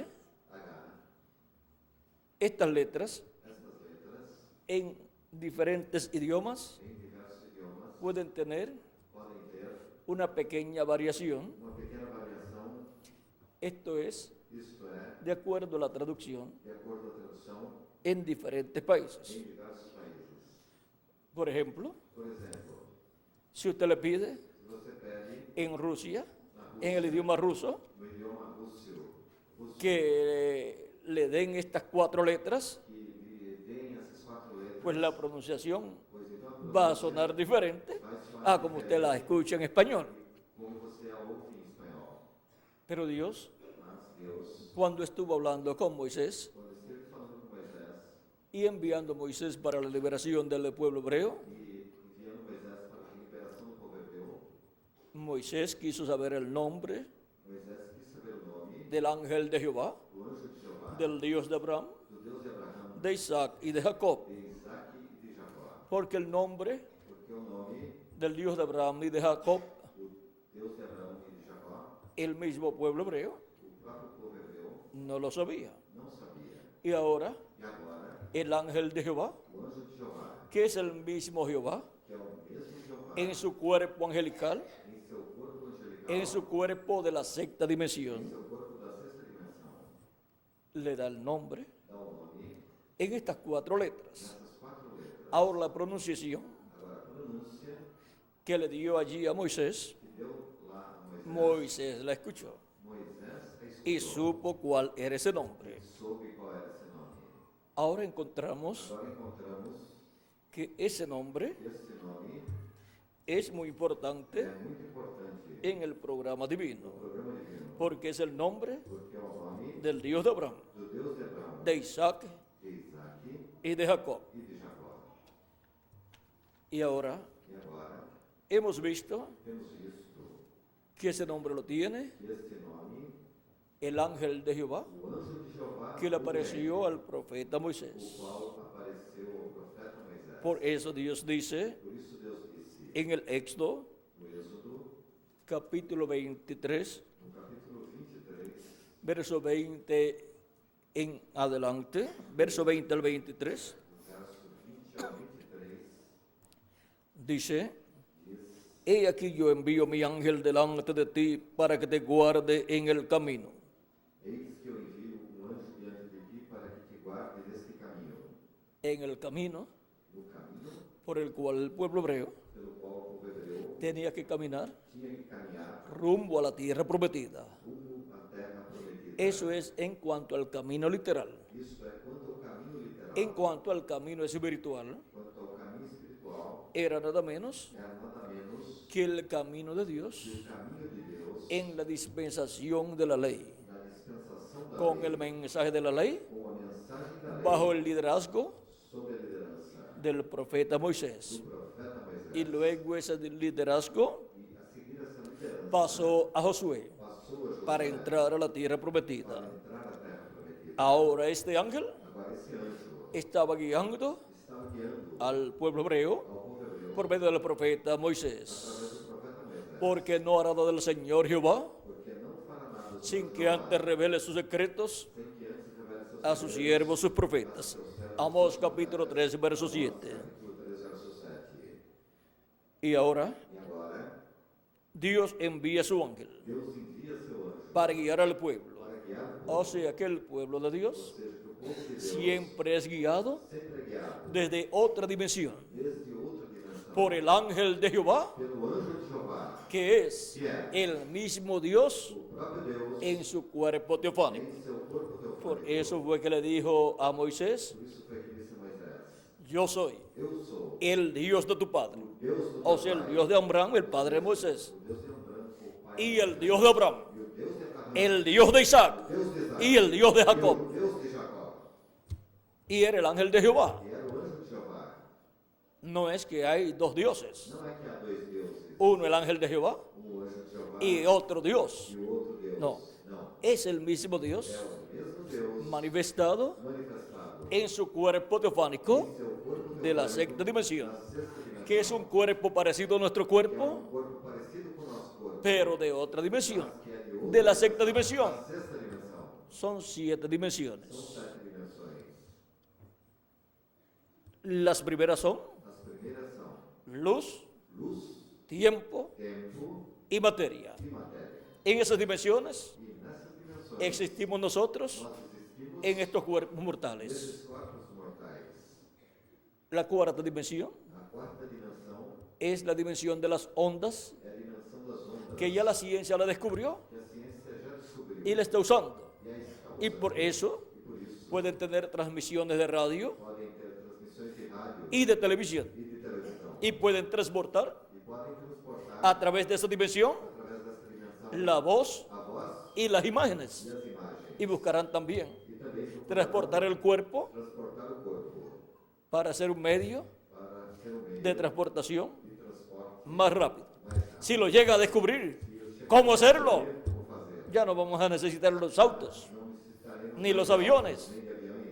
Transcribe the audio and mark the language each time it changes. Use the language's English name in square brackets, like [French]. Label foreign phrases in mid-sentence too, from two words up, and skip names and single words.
[Spanish] H. Estas letras Estas letras, en diferentes idiomas [Portuguese] em diversos idiomas, [Spanish] pueden tener [Portuguese] podem ter [Spanish] una pequeña variación. [Portuguese] uma pequena variação, [Spanish] Esto es [Portuguese] isto é, [Spanish] de acuerdo a la traducción [Portuguese] de acordo à tradução, [Spanish] en diferentes países. [Portuguese] em diversos países. [Spanish] Por ejemplo, [Portuguese] Por exemplo, [Spanish] si usted le pide [Portuguese] se você pede [Spanish] en Rusia, [Portuguese] na [Spanish] en el [Portuguese] Rússia, [Spanish] idioma ruso, [Portuguese] no idioma russo, [Spanish] que le den estas 4 letras, [Portuguese] que lhe deem essas 4 letras, [Spanish] pues la pronunciación [Portuguese] pois então a [Spanish] va a [Portuguese] pronúncia [Spanish] sonar diferente [Portuguese] vai soar [Spanish] a como usted la escucha en español. [Portuguese] como você a ouve em espanhol. [Spanish] Pero Dios, [Portuguese] Mas Deus, [Spanish] cuando estuvo hablando con Moisés [Portuguese] quando esteve falando com Moisés [Spanish] y enviando a Moisés para la liberación del pueblo hebreo, [Portuguese] e enviando Moisés para a liberação do povo hebreu, [Spanish] Moisés quiso saber el nombre [Portuguese] Moisés quis saber o nome [Spanish] del ángel de Jehová, [Portuguese] do anjo de Jeová, [Spanish] del Dios de Abraham, [Portuguese] do Deus de Abraão, [Spanish] de Isaac y de Jacob, [Portuguese] de Isaac e de Jacó. [Spanish] porque el nombre [Portuguese] Porque o nome [Spanish] del Dios de Abraham y de Jacob, [Portuguese] do Deus de Abraão e de Jacó, [Spanish] el mismo pueblo hebreo, [Portuguese] o próprio povo hebreu [Spanish] no lo sabía. [Portuguese] não sabia. [Spanish] Y ahora [Portuguese] E agora, [Spanish] el ángel de Jehová, [Portuguese] o anjo de Jeová, [Spanish] que es el mismo Jehová, [Portuguese] que é o mesmo Jeová, [Spanish] en su cuerpo angelical, [Portuguese] em seu corpo angelical, [Spanish] en su cuerpo de la sexta [Portuguese] em [Spanish] dimensión, [Portuguese] seu corpo da sexta dimensão, [Spanish] le da el nombre [Portuguese] dá o nome [Spanish] en estas 4 letras. [Portuguese] nessas 4 letras. [Spanish] Ahora la pronunciación [Portuguese] Agora, a pronúncia [Spanish] que le dio allí a Moisés, [Portuguese] que deu lá a Moisés, [Spanish] Moisés la escuchó [Portuguese] Moisés [Spanish] y [Portuguese] escutou [Spanish] supo cuál era ese nombre. [Portuguese] e soube qual era esse nome. [Spanish] Ahora encontramos [Portuguese] Agora encontramos [Spanish] que ese nombre [Portuguese] este nome [Spanish] es muy [Portuguese] é [Spanish] importante [Portuguese] muito importante [Spanish] en el programa [Portuguese] no [Spanish] divino, [Portuguese] programa divino, [Spanish] porque es el nombre [Portuguese] porque é o nome [Spanish] del Dios de Abraham, [Portuguese] do Deus de Abraão, [Spanish] de Isaac [Portuguese] de Isaac [Spanish] y de Jacob. [Portuguese] e de Jacó. [Spanish] Y ahora [Portuguese] E agora [Spanish] hemos visto [Portuguese] temos visto [Spanish] que ese nombre lo tiene [Portuguese] que este nome, [Spanish] el ángel de Jehová, [Portuguese] o anjo de Jeová, [Spanish] que le [Portuguese] o [Spanish] apareció al profeta [Portuguese] o [Spanish] Moisés. [Portuguese] qual apareceu ao profeta Moisés. [Spanish] Por eso Dios dice [Portuguese] Por isso Deus disse [Spanish] en el Éxodo, [Portuguese] no Êxodo, [Spanish] capítulo 23, [Portuguese] no capítulo 23, [Spanish] verso 20 en adelante, verso 20 al 23, [Portuguese] do verso 20 ao 23, [Spanish] dice: [Portuguese] diz: [Spanish] He aquí yo envío mi ángel delante de ti para que te guarde en el camino. [Portuguese] Eis que eu envio anjo diante de ti para que te guarde deste caminho. [Spanish] En el camino [Portuguese] No caminho [Spanish] por el cual el pueblo hebreo [Portuguese] pelo qual o povo hebreu [Spanish] tenía que caminar [Portuguese] tinha que caminhar [Spanish] rumbo a la tierra prometida. [Portuguese] rumo à terra prometida. [Spanish] Eso es en cuanto al camino literal. [Portuguese] Isso é quanto ao caminho literal. [Spanish] En cuanto al camino espiritual, [Portuguese] Quanto ao caminho espiritual, [Spanish] era nada menos [Portuguese] era nada menos [Spanish] que el camino de Dios [Portuguese] que o caminho de Deus [Spanish] en la dispensación de la ley, [Portuguese] na dispensação da [Spanish] con [Portuguese] lei, [Spanish] el mensaje de la ley, [Portuguese] com a mensagem da lei, [Spanish] bajo el liderazgo [Portuguese] sob a liderança [Spanish] del profeta Moisés. [Portuguese] do profeta Moisés. [Spanish] Y luego ese liderazgo [Portuguese] E a seguir essa liderança, [Spanish] pasó a Josué [Portuguese] passou a Josué [Spanish] para entrar a la tierra prometida. [Portuguese] para entrar à terra prometida. [Spanish] Ahora este ángel [Portuguese] Agora esse anjo [Spanish] estaba guiando [Portuguese] estava guiando [Spanish] al pueblo hebreo [Portuguese] ao povo hebreu [Spanish] por medio del profeta Moisés, [Portuguese] através do profeta Moisés, [Spanish] porque no hará nada del Señor Jehová [Portuguese] porque não fará nada [Spanish] sin que antes revele sus secretos [Portuguese] sem que antes revele seus [Spanish] a sus siervos, sus profetas. Amós capítulo 3, verso 7. [Portuguese] capítulo 3, verso 7. [Spanish] Y ahora [Portuguese] E agora, [Spanish] Dios envía a su ángel [Portuguese] Deus envia seu anjo [Spanish] para guiar al pueblo. [Portuguese] para guiar o povo, [Spanish] O sea que el pueblo de [Portuguese] ou [Spanish] Dios [Portuguese] seja, que o povo de Deus [Spanish] siempre es guiado [Portuguese] sempre é guiado [Spanish] desde otra dimensión [Portuguese] desde outra dimensão [Spanish] por el ángel de Jehová, [Portuguese] pelo anjo de Jeová, [Spanish] que es el mismo Dios [Portuguese] o próprio Deus [Spanish] en su cuerpo teofánico. [Portuguese] em seu corpo teofânico. [Spanish] Por eso fue que le dijo a Moisés: [Portuguese] Por isso foi que disse a Moisés: [Spanish] yo soy [Portuguese] eu sou [Spanish] el Dios de tu padre. [Portuguese] o Deus do [Spanish] O [Portuguese] teu [Spanish] sea, el [Portuguese] pai, [Spanish] Dios de Abraham, el padre de Moisés. [Portuguese] o Deus de Abraão, o pai, [Spanish] Y el Dios de Abraham, [Portuguese] e o Deus de Abraão, [Spanish] el Dios de Isaac [Portuguese] o Deus de Isaac, [Spanish] y el Dios de [Portuguese] e [Spanish] Jacob. [Portuguese] o Deus de Jacó. [Spanish] Y era el ángel de Jehová. [Portuguese] E era o anjo de Jeová. [Spanish] No es que hay dos dioses. [Portuguese] Não é que há dois deuses, [Spanish] Uno el ángel de Jehová [Portuguese] um anjo de Jeová [Spanish] y otro Dios. [Portuguese] e o outro Deus. [Spanish] No. [Portuguese] Não. [Spanish] Es el mismo Dios [Portuguese] É o mesmo Deus [Spanish] manifestado [Portuguese] manifestado [Spanish] en su cuerpo teofánico [Portuguese] em seu corpo [Spanish] de la [Portuguese] teofánico [Spanish] sexta dimensión, [Portuguese] na sexta dimensão, [Spanish] que es un cuerpo parecido a nuestro [Portuguese] que é [Spanish] cuerpo, [Portuguese] um corpo parecido com o nosso corpo, [Spanish] pero de otra dimensión, [Portuguese] que é de outra, [Spanish] de la sexta dimensión. [Portuguese] da sexta dimensão. [Spanish] Son 7 [Portuguese] São [Spanish] dimensiones. [Portuguese] 7 dimensões. [Spanish] Las primeras son [Portuguese] As primeiras são [Spanish] luz, [Portuguese] luz, [Spanish] tiempo [Portuguese] tempo [Spanish] y materia. [Portuguese] e matéria. [Spanish] En esas dimensiones [Portuguese] E nessas dimensões [Spanish] existimos nosotros [Portuguese] nós existimos [Spanish] en estos cuerpos mortales. [Portuguese] nesses corpos mortais. [Spanish] La cuarta dimensión [Portuguese] A quarta dimensão [Spanish] es la dimensión de las ondas, [Portuguese] é a dimensão das ondas, [Spanish] que ya la ciencia la descubrió [Portuguese] que a ciência já descobriu [Spanish] y la está usando. [Portuguese] e a está [Spanish] Y [Portuguese] usando. [Spanish] por eso [Portuguese] E por isso [Spanish] pueden tener transmisiones de radio [Portuguese] podem ter transmissões de rádio [Spanish] y de televisión. [Portuguese] e de televisão. [Spanish] Y pueden transportar [Portuguese] E podem transportar [Spanish] a través de esa dimensión [Portuguese] através dessa dimensão [Spanish] la voz [Portuguese] a voz [Spanish] y las [Portuguese] e [Spanish] imágenes. [Portuguese] as imagens. [Spanish] Y buscarán también [Portuguese] E também procurarão [Spanish] transportar el cuerpo [Portuguese] transportar o corpo [Spanish] para ser un medio [Portuguese] para ser um meio [Spanish] de transportación [Portuguese] de transporte [Spanish] más rápido. [Portuguese] mais rápido. [Spanish] Si lo llega a descubrir, ¿cómo hacerlo? [Portuguese] Como fazer? [Spanish] Ya no vamos a necesitar los autos [Portuguese] Não necessitaremos [Spanish] ni los aviones, [Portuguese] nem de aviões,